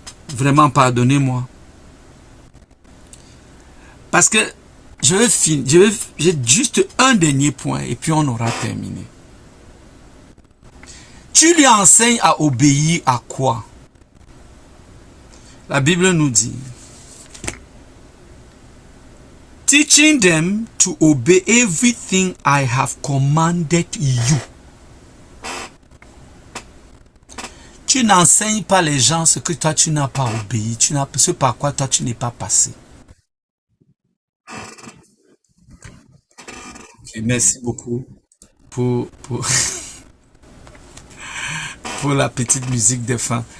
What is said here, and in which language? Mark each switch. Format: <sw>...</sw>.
<fr>Vraiment, pardonnez-moi. Parce que je vais finir. J'ai juste un dernier point et puis on aura terminé. Tu lui enseignes à obéir à quoi? La Bible nous dit,</fr> <en>teaching them to obey everything I have commanded you.</en> <fr>Tu n'enseignes pas les gens ce que toi tu n'as pas obéi, ce par quoi toi tu n'es pas passé. Okay, merci beaucoup pour la petite musique de fin.</fr>